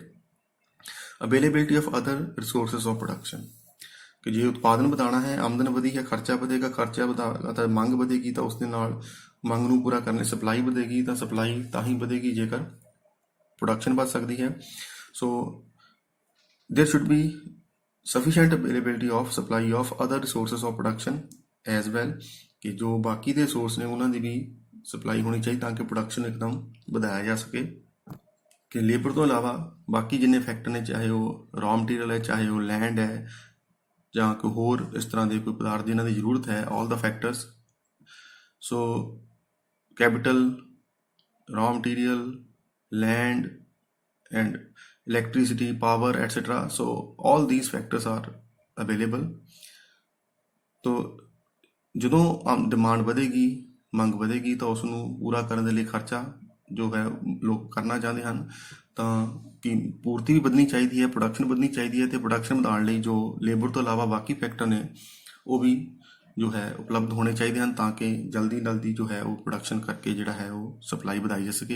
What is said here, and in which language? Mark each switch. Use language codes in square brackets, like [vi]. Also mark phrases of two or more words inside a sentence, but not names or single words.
[en] availability of other resources of production [pa] ਕਿ ਜੇ ਉਤਪਾਦਨ ਵਧਾਉਣਾ ਹੈ, ਆਮਦਨ ਵਧੀ ਹੈ, ਖਰਚਾ ਵਧੇਗਾ, ਖਰਚਾ ਵਧਾ ਤਾਂ ਮੰਗ ਵਧੇਗੀ, ਤਾਂ ਉਸ ਦੇ ਨਾਲ ਮੰਗ ਨੂੰ ਪੂਰਾ ਕਰਨ ਲਈ ਸਪਲਾਈ ਵਧੇਗੀ, ਤਾਂ ਸਪਲਾਈ ਤਾਂ ਹੀ ਵਧੇਗੀ ਜੇਕਰ ਪ੍ਰੋਡਕਸ਼ਨ ਵੱਧ ਸਕਦੀ ਹੈ। [en] so there should be sufficient availability of supply of other resources of production as well [pa] ਕਿ ਜੋ ਬਾਕੀ ਦੇ ਸੋਰਸ ਨੇ ਉਹਨਾਂ ਦੀ ਵੀ ਸਪਲਾਈ ਹੋਣੀ ਚਾਹੀਦੀ ਤਾਂ ਕਿ ਪ੍ਰੋਡਕਸ਼ਨ ਇੱਕਦਮ ਵਧਾਇਆ ਜਾ ਸਕੇ। ਕਿ ਲੇਬਰ ਤੋਂ ਇਲਾਵਾ ਬਾਕੀ ਜਿੰਨੇ ਫੈਕਟਰ ਨੇ, ਚਾਹੇ ਉਹ [en] raw material [pa] ਹੈ, ਚਾਹੇ ਉਹ ਲੈਂਡ ਹੈ, ਜਾਂ ਕੋਈ ਹੋਰ ਇਸ ਤਰ੍ਹਾਂ ਦੇ ਕੋਈ ਪਦਾਰਥ ਜਿਨ੍ਹਾਂ ਦੀ ਜ਼ਰੂਰਤ ਹੈ, [en] all the factors so capital raw material land and electricity power etc. So all these factors are available. [pa] तो ਜਦੋਂ ਡਿਮਾਂਡ ਵਧੇਗੀ, ਮੰਗ ਵਧੇਗੀ, ਤਾਂ ਉਸ ਨੂੰ ਪੂਰਾ ਕਰਨ ਦੇ ਲਈ ਖਰਚਾ ਜੋ ਹੈ ਲੋਕ ਕਰਨਾ ਚਾਹੁੰਦੇ ਹਨ, ਤਾਂ ਕਿ ਪੂਰਤੀ ਵੀ ਵਧਣੀ ਚਾਹੀਦੀ ਹੈ, ਪ੍ਰੋਡਕਸ਼ਨ ਵਧਣੀ ਚਾਹੀਦੀ ਹੈ, ਤੇ ਪ੍ਰੋਡਕਸ਼ਨ ਵਧਾਉਣ ਲਈ ਜੋ ਲੇਬਰ ਤੋਂ ਇਲਾਵਾ ਬਾਕੀ ਫੈਕਟਰ ਨੇ ਉਹ ਵੀ ਜੋ ਹੈ ਉਪਲਬਧ ਹੋਣੇ ਚਾਹੀਦੇ ਹਨ ਤਾਂ ਕਿ ਜਲਦੀ ਜੋ ਹੈ ਉਹ ਪ੍ਰੋਡਕਸ਼ਨ ਕਰਕੇ ਜਿਹੜਾ ਹੈ ਉਹ ਸਪਲਾਈ ਵਧਾਈ ਜਾ ਸਕੇ।